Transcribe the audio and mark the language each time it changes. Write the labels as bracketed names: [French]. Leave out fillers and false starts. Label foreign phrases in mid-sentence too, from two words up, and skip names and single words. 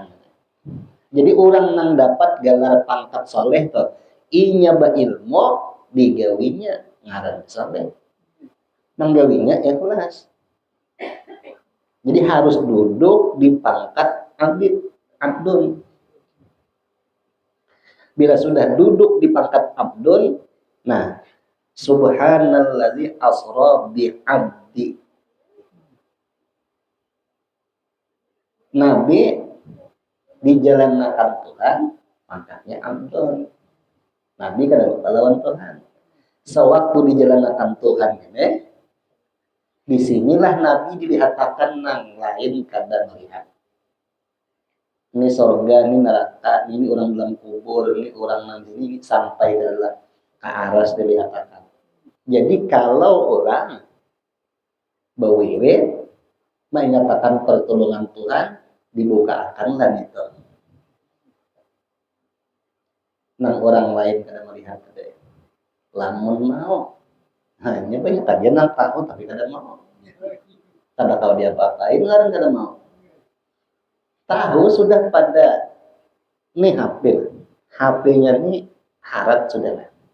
[Banjar] Jadi orang yang dapat gelar pangkat soleh tuh, inya berilmu digawinya ngaran soleh, menggawinya ikhlas. Jadi harus duduk di pangkat abdul. Bila sudah duduk di pangkat abdul, nah, [Arabic] سبحان الذي أسرى بعبده. [Banjar] Nabi dijalankan Tuhan, pangkatnya abdul. Nabi kadang lawan Tuhan. Sewaktu dijalankan Tuhan ini, disinilah Nabi dilihatkan nang lain kada melihat. Ini sorga, ini neraka, ini orang dalam kubur, ini orang nanti ini sampai dalam ke aras dilihatkan. Jadi kalau orang berwirid mengatakan pertolongan Tuhan, dibukakan dan itu. Nang orang lain kada melihat ada. Lamun mau, hanya banyak aja nang tahu tapi kada mau. Kada tahu dia apa-apain, orang kada mau. Tahu sudah pada nih HP-nya nih harat sudah lah.